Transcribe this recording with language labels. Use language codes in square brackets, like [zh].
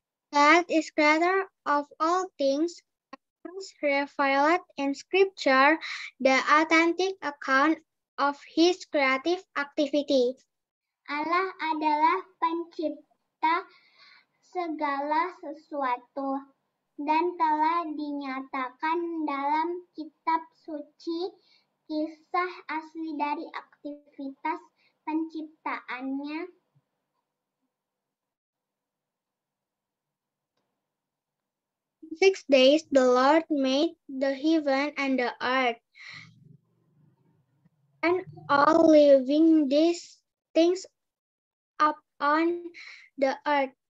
[en] God is creator of all things, as revealed in Scripture, the authentic account of His creative activity. [id] Allah adalah pencipta segala sesuatu dan telah dinyatakan dalam kitab suci kisah asli dari aktivitas penciptaannya. [en] In 6 days the Lord made the heaven and the earth, and all living things upon the earth.